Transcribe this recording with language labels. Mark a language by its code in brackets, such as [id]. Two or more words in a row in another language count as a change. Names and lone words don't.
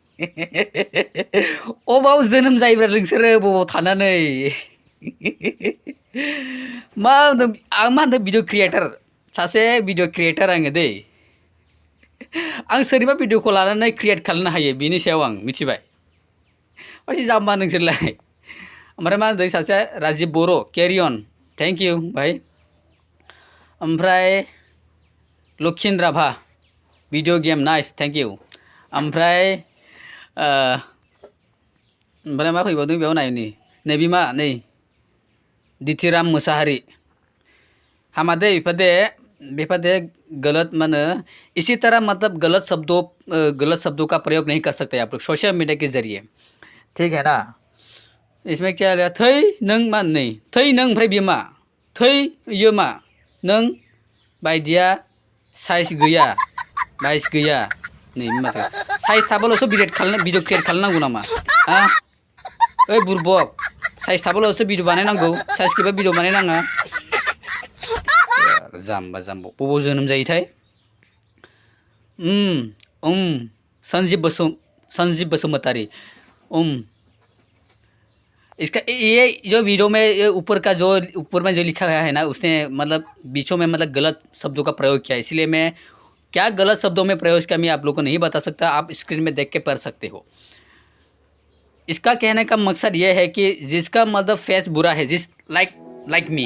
[brx] अबाव जोनोम जायोब्रा नोंसोरो बबाव थानानै मा होनदों आं मा होनदों [en] video creator [brx] सासे [en] video creator [brx] आङो दै आं सोरनिबा भिडिअखौ लानानै क्रिएट खालामनो हायो बेनि सायाव आं मिथिबाय मासे जाम्बा नोंसोरलाय ओमफ्राय मा होनदों सासे राजिब बर' केरि अन [en] thank you [brx] भाई ओमफ्राय लक्षिन राभा [en] video game nice thank you [brx] ओमफ्राय मा फैबावदों बेयाव नायनि नैबे मा नै दिथिराम मुसाहारि हमादे बेफादे गलत मन [hi] इसी तरह मतलब गलत शब्दों का प्रयोग नहीं कर सकते आप लोग सोशल मीडिया के जरिए ठीक है ना इसमें क्या लिया [brx] थै नों मा नै थै नों ओमफ्राय बियो मा थै इयो मा नों बायदिया साइज गैया नै मासे साइज थाबाल'सो [en] video create [brx] खालामनांगौ नामा हा ओइ बुरबक साइज थाबाल'सो भिडिअ बानायनांगौ साइज गैबा भिडिअ बानायनाङा जाम्बा बबाव जोनोम जायोथाय [hi] संजीव बसुमतारी इसका ये जो वीडियो में ये ऊपर में जो लिखा गया है ना उसने मतलब बीचों में मतलब गलत शब्दों का प्रयोग किया इसलिए मैं क्या गलत शब्दों में प्रयोग किया मैं आप लोगों को नहीं बता सकता आप स्क्रीन में देख के पढ़ सकते हो इसका कहने का मकसद ये है कि जिसका मतलब फेस बुरा है जिस [en] like me